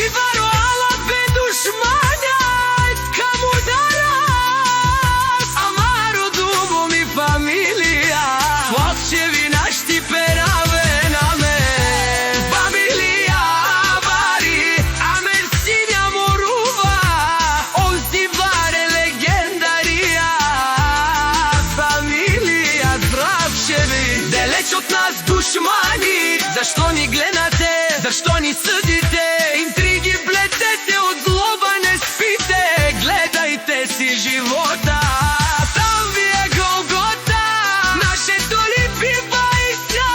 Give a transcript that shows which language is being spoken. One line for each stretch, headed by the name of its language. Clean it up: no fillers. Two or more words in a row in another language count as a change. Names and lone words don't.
Romany: варуала бе душмања, каму дарас, амаро думу ми фамилија, Славчеви нашти пераве на мен, фамилија бари, а мен синја морува, онзи баре легендарија, фамилија Славчеви.
Bulgarian: Далеч од нас душмани, зашто ни гледате, зашто ни судите, интриги плетете, од злоба не спите, гледајте си живота, там ви е Голгота, нашето ли бива и ся